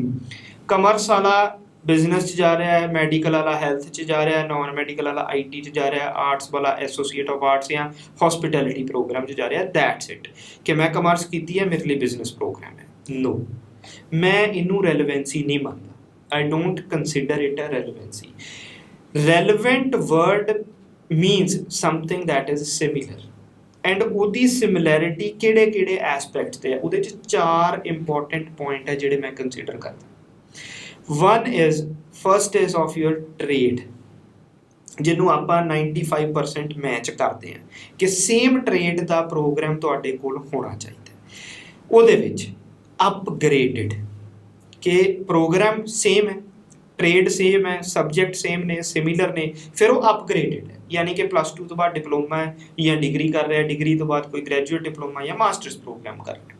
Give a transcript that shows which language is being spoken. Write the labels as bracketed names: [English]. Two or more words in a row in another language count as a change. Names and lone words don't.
[Punjabi] ਕਮਰਸ ਵਾਲਾ ਬਿਜ਼ਨਸ 'ਚ ਜਾ ਰਿਹਾ ਹੈ, ਮੈਡੀਕਲ ਵਾਲਾ ਹੈਲਥ 'ਚ ਜਾ ਰਿਹਾ ਹੈ, [English] non medical [Punjabi] ਵਾਲਾ IT 'ਚ ਜਾ ਰਿਹਾ ਹੈ, ਆਰਟਸ ਵਾਲਾ [English] Associate of Arts [Punjabi] ਜਾਂ [English] hospitality program [Punjabi] 'ਚ ਜਾ ਰਿਹਾ। [English] that's it [Punjabi] ਕਿ ਮੈਂ ਕਮਰਸ ਕੀਤੀ ਹੈ, ਮੇਰੇ ਲਈ [English] business program [Punjabi] ਹੈ। ਨੋ, ਮੈਂ ਇਹਨੂੰ ਰੈਲੇਵੈਂਸੀ ਨਹੀਂ ਮੰਨਦਾ। [English] I don't consider it a relevancy. Relevant word means something that is similar and [Punjabi] ਉਹਦੀ ਸਿਮਿਲੈਰਿਟੀ ਕਿਹੜੇ ਐਸਪੈਕਟਸ ਤੇ ਹੈ, ਉਹਦੇ 'ਚ 4 [English] important point [Punjabi] ਹੈ ਜਿਹੜੇ ਮੈਂ ਕੰਸੀਡਰ ਕਰਦਾ। [English] First is of your trade, [Punjabi] ਜਿਹਨੂੰ ਆਪਾਂ 95% ਮੈਚ ਕਰਦੇ ਹਾਂ ਕਿ [English] same trade [Punjabi] ਦਾ ਪ੍ਰੋਗਰਾਮ ਤੁਹਾਡੇ ਕੋਲ ਹੋਣਾ ਚਾਹੀਦਾ। ਉਹਦੇ ਵਿੱਚ ਅਪਗ੍ਰੇਡਡ ਕਿ [English] program same [Punjabi] ਹੈ, [English] trade same [Punjabi] ਹੈ, [English] subject same [Punjabi] ਨੇ, ਸਿਮਿਲਰ ਨੇ, ਫਿਰ ਉਹ ਅਪਗ੍ਰੇਡਡ ਹੈ, ਯਾਨੀ ਕਿ +2 ਤੋਂ ਬਾਅਦ ਡਿਪਲੋਮਾ ਹੈ ਜਾਂ ਡਿਗਰੀ ਕਰ ਰਿਹਾ, ਡਿਗਰੀ ਤੋਂ ਬਾਅਦ ਕੋਈ [English] graduate diploma [Punjabi] ਜਾਂ [English] masters program [Punjabi] ਕਰ ਰਿਹਾ।